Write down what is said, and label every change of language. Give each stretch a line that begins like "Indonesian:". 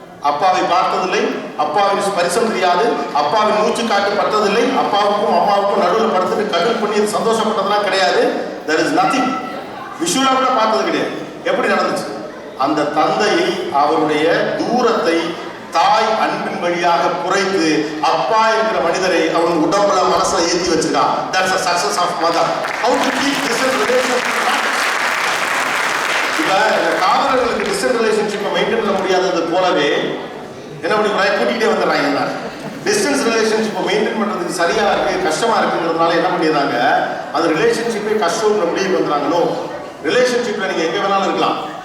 Tamil: அப்பாவை பார்த்ததில்லை, அப்பாவின் ஸ்பரிசம் தெரியாது, அப்பாவின் மூச்சு காட்டு பட்டதில்லை, அப்பாவுக்கும் அம்மாவுக்கும் நடுவில் படுத்துட்டு கடல் பண்ணி சந்தோஷப்பட்டதெல்லாம் கிடையாது.
English: there is nothing.
Tamil: விஷுவலாக கூட பார்த்தது கிடையாது. எப்படி நடந்துச்சு? அந்த தந்தையை அவருடைய தூரத்தை தாய் அன்பின் வழியாக குறைத்து அப்பா என்கிற மனிதரை அவன் உடம்புல மனசுல ஏற்றி வச்சிருக்கான்.
English: that's a success of mother. how to keep distant relationship?
Tamil: இப்ப காதலர்களுக்கு டிஸ்டன்ஸ் ரிலேஷன்ஷிப்பை மெயின்டைன் பண்ண முடியாதது போலவே என்ன பண்ணி கூட்டிகிட்டே வந்துடுறாங்க. டிஸ்டன்ஸ் ரிலேஷன்ஷிப்பை மெயின்டைன் பண்ணுறதுக்கு சரியா இருக்கு, கஷ்டமா இருக்குங்கிறதுனால என்ன பண்ணிடுறாங்க, அந்த ரிலேஷன்ஷிப்பே கஷ்டங்கிற முடிவுக்கு வந்துடுறாங்களோ. ரிலேஷன்ஷிப்பில் நீங்கள் எங்கே வேணாலும் இருக்கலாம்.